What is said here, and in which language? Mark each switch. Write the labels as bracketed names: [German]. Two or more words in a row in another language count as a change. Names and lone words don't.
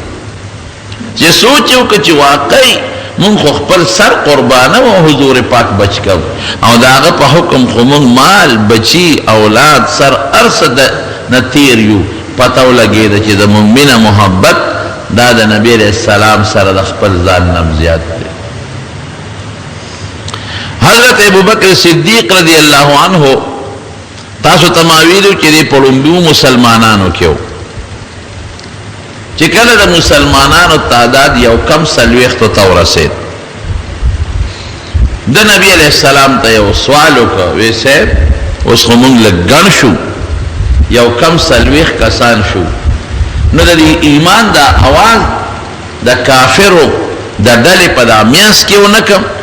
[Pashto] چې سوچ یې وکړه چې واقعي مونږ خو خپل سر قربانو او حضور پاک بچ کو، او د هغه په حکم خو مونږ مال، بچي، اولاد، سر هر څه نه تیر یو. پته ولګېده چې زمونږ مینه محبت دا د نبي [Arabic] علیہ السلام [Pashto] سره د خپل ځان نه زیات دی. حضرت ابوبکر صدیق [Arabic] رضی اللہ عنہ [Pashto] تاسو ته ما ویلو چې دی په لومړیو مسلمانانو کې و، چې کله د مسلمانانو تعداد یو کم څلوېښتو ته ورسېد، د نبي [Arabic] علیہ السلام [Pashto] ته یو سوال وکړ، وی صاحب اوس خو مونږ لږ ګڼ شو، یو کم څلوېښت کسان شو، نو د ایمان دا اواز د کافرو د ډلې په دا میانځ کې ونه کړم؟